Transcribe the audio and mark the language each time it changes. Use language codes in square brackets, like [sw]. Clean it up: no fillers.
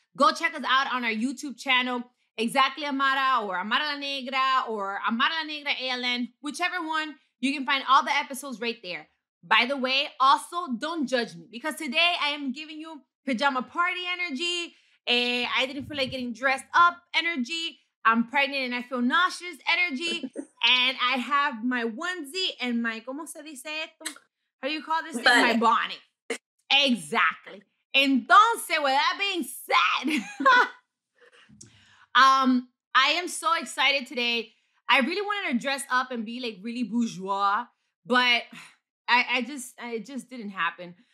[en] Go check us out on our YouTube channel, Exactly Amara, or Amara La Negra, or Amara La Negra ALN, whichever one. You can find all the episodes right there. By the way, also, don't judge me, because today I am giving you pajama party energy. I didn't feel like getting dressed up energy. I'm pregnant and I feel nauseous energy. And I have my onesie and my, [es] ¿cómo se dice esto? [en] How do you call this thing? My bonnet. Exactly. Entonces, with that being said, I am so excited today. I really wanted to dress up and be like really bourgeois, but it just didn't happen.